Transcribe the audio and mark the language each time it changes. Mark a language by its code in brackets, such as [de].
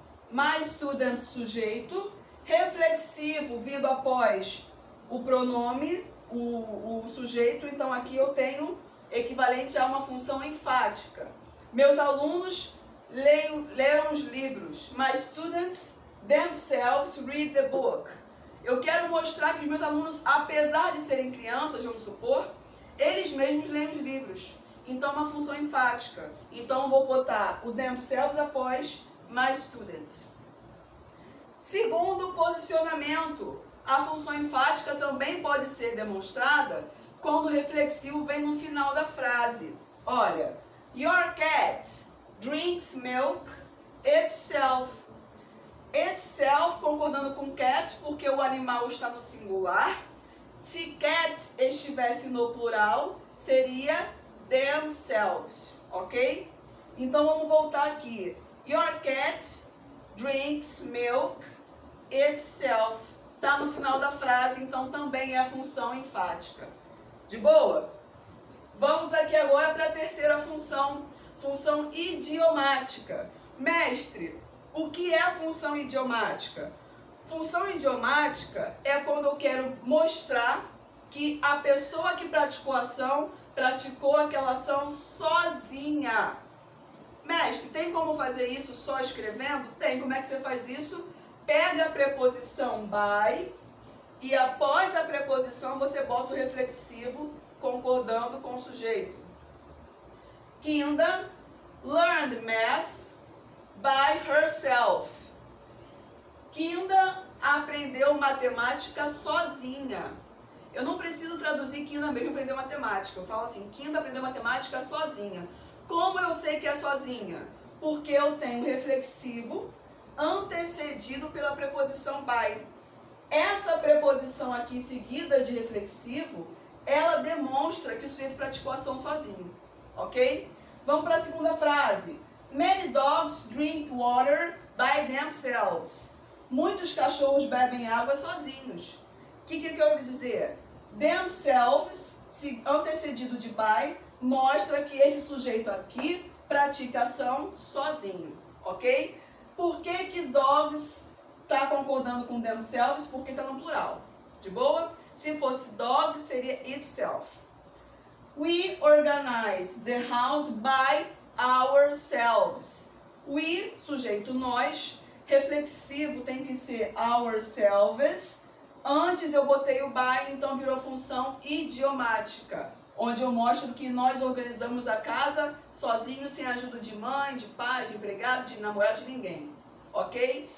[en] My students, [pt] sujeito. Reflexivo, vindo após o pronome, o sujeito, então aqui eu tenho equivalente a uma função enfática. Meus alunos leram os livros. [en] My students themselves read the book. [pt] Eu quero mostrar que os meus alunos, apesar de serem crianças, vamos supor, eles mesmos leem os livros. Então é uma função enfática. Então eu vou botar o themselves após [en] my students. [pt] Segundo posicionamento, a função enfática também pode ser demonstrada quando o reflexivo vem no final da frase. Olha, [en] your cat drinks milk itself. [pt] Itself concordando com cat, porque o animal está no singular. Se cat estivesse no plural, seria themselves, ok? Então vamos voltar aqui. [en] Your cat drinks milk itself. [pt] Está no final da frase, então também é a função enfática. De boa? Vamos aqui agora para a terceira função, função idiomática. Mestre, o que é a função idiomática? Função idiomática é quando eu quero mostrar que a pessoa que praticou a ação, praticou aquela ação sozinha. Mestre, tem como fazer isso só escrevendo? Tem. Como é que você faz isso? Pega a preposição by e após a preposição você bota o reflexivo concordando com o sujeito. [en] Kinda learned math by herself. [pt] Kinda aprendeu matemática sozinha. Eu não preciso traduzir Kinda mesmo aprendeu matemática. Eu falo assim, Kinda aprendeu matemática sozinha. Como eu sei que é sozinha? Porque eu tenho reflexivo antecedido pela preposição by. Essa preposição aqui seguida de reflexivo, ela demonstra que o sujeito praticou a ação sozinho, ok? Vamos para a segunda frase. [en] Many dogs drink water by themselves. [pt] Muitos cachorros bebem água sozinhos. O que eu quero dizer? Themselves, antecedido de by, mostra que esse sujeito aqui pratica a ação sozinho, ok? Por que dogs está concordando com themselves? Porque está no plural. De boa? Se fosse dog, seria itself. [en] We organize the house by ourselves. [pt] We, sujeito nós, reflexivo tem que ser ourselves. Antes eu botei o by, então virou função idiomática, onde eu mostro que nós organizamos a casa sozinhos, sem a ajuda de mãe, de pai, de empregado, de namorado, de ninguém. Ok?